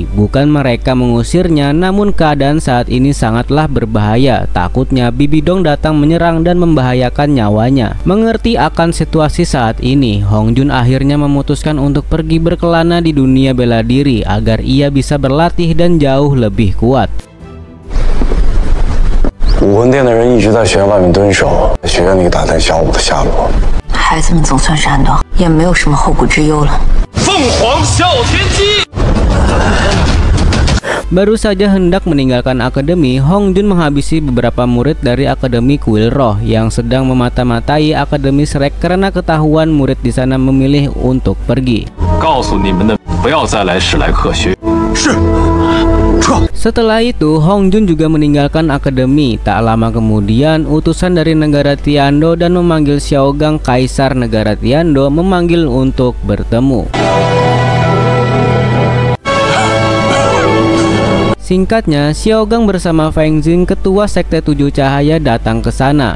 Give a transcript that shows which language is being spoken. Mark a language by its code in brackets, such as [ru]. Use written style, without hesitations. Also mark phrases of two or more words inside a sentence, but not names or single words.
[id] Bukan mereka mengusirnya, namun keadaan saat ini sangatlah berbahaya. Takutnya Bibi Dong datang menyerang dan membahayakan nyawanya. Mengerti akan situasi saat ini, Hong Jun akhirnya memutuskan untuk pergi berkelana di dunia bela diri agar ia bisa berlatih dan jauh lebih kuat. [zh] 武魂殿的人一直在学院外面蹲守，在学院里打探小舞的下落。孩子们总算是安顿，也没有什么后顾之忧了。凤凰哮天机。 [id] Baru saja hendak meninggalkan akademi, Hong Jun menghabisi beberapa murid dari Akademi Kuil Roh yang sedang memata-matai Akademi Shrek karena ketahuan murid di sana memilih untuk pergi. [zh] 告诉你们的，不要再来史莱克学院。是。 [id] Setelah itu, Hong Jun juga meninggalkan akademi. Tak lama kemudian, utusan dari negara Tiando dan memanggil Xiaogang, kaisar negara Tiando, memanggil untuk bertemu. Singkatnya, Xiaogang bersama Feng Jing, ketua sekte Tujuh Cahaya, datang ke sana.